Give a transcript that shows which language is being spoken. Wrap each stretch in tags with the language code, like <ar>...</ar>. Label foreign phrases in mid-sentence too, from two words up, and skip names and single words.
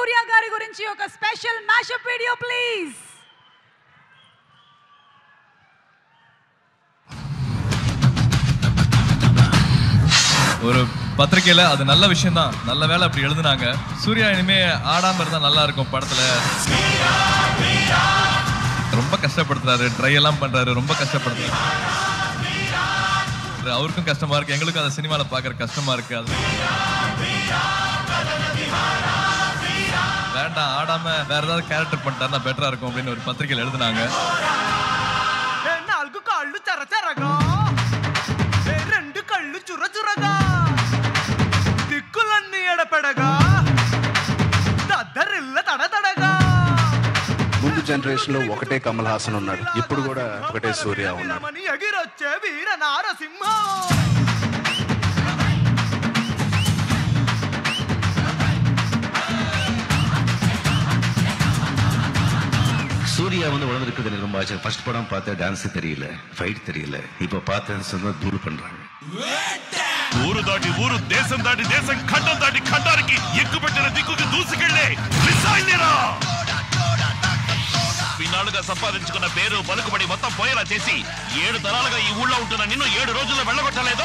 <te>గారి గురించి ఒక</te> <en>special mashup video please.</en> <ta>ஒரு பத்திரிக்கையில அது நல்ல விஷயம் தான், நல்ல வேலை அப்படி எழுதுனாங்க. சூர்யா இனிமே ஆடாம இருந்தா நல்லா இருக்கும் படத்துல. ரொம்ப கஷ்டப்படுத்துறாரு, ட்ரை எல்லாம் பண்றாரு, ரொம்ப கஷ்டப்படுத்துறாரு. அவருக்கும் கஷ்டமா இருக்கு, எங்களுக்கும் அந்த சினிமால பாக்குற கஷ்டமா இருக்கு. அது வேண்டாம், ஆடாம வேற ஏதாவது கேரக்டர் பண்ணிட்டாருன்னா பெட்டரா இருக்கும் அப்படின்னு ஒரு பத்திரிக்கையில எழுதுனாங்க.</ta> <te>ముందు జనరేషన్ లో ఒకటే కమల్ హాసన్ ఉన్నాడు, ఇప్పుడు కూడా ఒకటే సూర్య ఉన్నాడు.</te> <ta>சூர்யா வந்து வளர்ந்துருக்குது எனக்கு ரொம்ப ஆச்சு. ஃபர்ஸ்ட் படம் பார்த்தா டான்ஸ் தெரியல, ஃபைட் தெரியல. இப்ப பார்த்தேன்னு சொன்னா தூள் பண்றாங்க.</ta> <te>ఊరు దాటి ఊరు, దేశం దాటి దేశం, ఖండం దాటి ఖండానికి ఎక్కుపెట్టిన దిక్కుకి దూసుకెళ్లే మిసైల్నిరా. ఇన్నాళ్ళుగా సంపాదించుకున్న పేరు పలుకుబడి మొత్తం పోయేలా చేసి 7 తరాలుగా ఈ ఊళ్ళో ఉంటున్న నిన్ను 7 రోజుల్లో వెళ్ళగొట్టలేదు.</te>